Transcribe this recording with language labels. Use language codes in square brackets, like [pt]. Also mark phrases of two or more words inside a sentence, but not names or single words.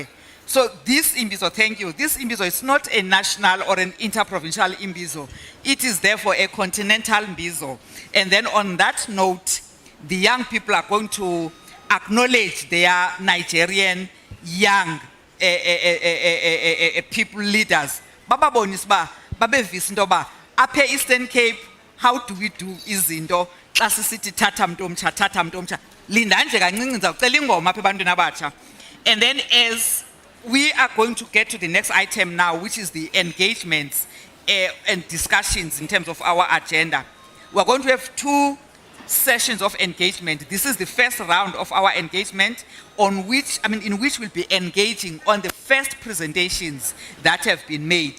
[en] So this Imbizo, thank you. This Imbizo is not a national or an interprovincial Imbizo. It is therefore a continental Imbizo. And then on that note, the young people are going to acknowledge their Nigerian young people leaders [xh] bababonisa uba babevisa into yoba apha e-Eastern Cape [en] how do we do [xh] izinto xa sisithi thatha mntu omtsha thatha mntu omtsha linda nje kancinci ndizawucela ingoma apha ebantwini abatsha. [en] And then as we are going to get to the next item now, which is the engagements and discussions in terms of our agenda. We're going to have 2 sessions of engagement. This is the first round of our engagement in which we'll be engaging on the first presentations that have been made.